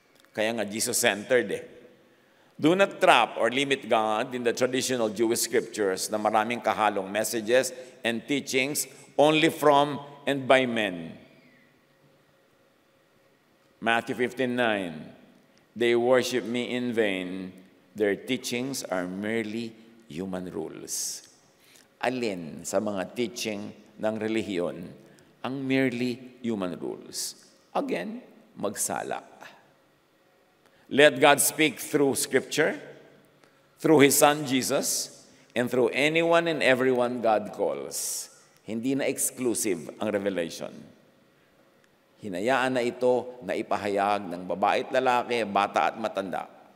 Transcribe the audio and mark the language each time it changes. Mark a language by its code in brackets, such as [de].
[tl] Kaya nga Jesus-centered eh. [en] Do not trap or limit God in the traditional Jewish scriptures [tl] na maraming kahalong [en] messages and teachings only from and by men. Matthew 15:9, they worship me in vain. Their teachings are merely human rules. [tl] Alin sa mga teaching ng relihiyon ang [en] merely human rules? [tl] Again, magsala. [en] Let God speak through Scripture, through His Son Jesus, and through anyone and everyone God calls. [tl] Hindi na exclusive ang revelation. Hinayaan na ito na ipahayag ng babae at lalaki, bata at matanda.